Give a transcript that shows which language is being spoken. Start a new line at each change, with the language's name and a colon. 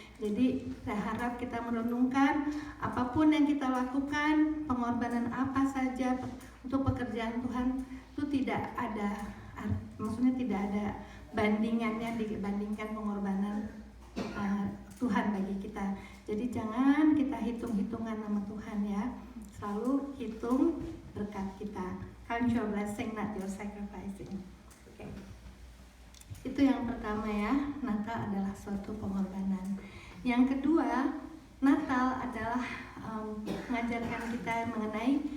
Indonesian: Jadi saya harap kita merenungkan apapun yang kita lakukan, pengorbanan apa saja untuk pekerjaan Tuhan itu tidak ada, maksudnya tidak ada bandingannya dibandingkan pengorbanan Tuhan bagi kita. Jadi jangan kita hitung-hitungan nama Tuhan ya. Selalu hitung berkat kita.
English: Count your blessing, not your sacrificing. Okay.
Indonesian: Itu yang pertama ya, Natal adalah suatu pengorbanan. Yang kedua, Natal adalah mengajarkan kita mengenai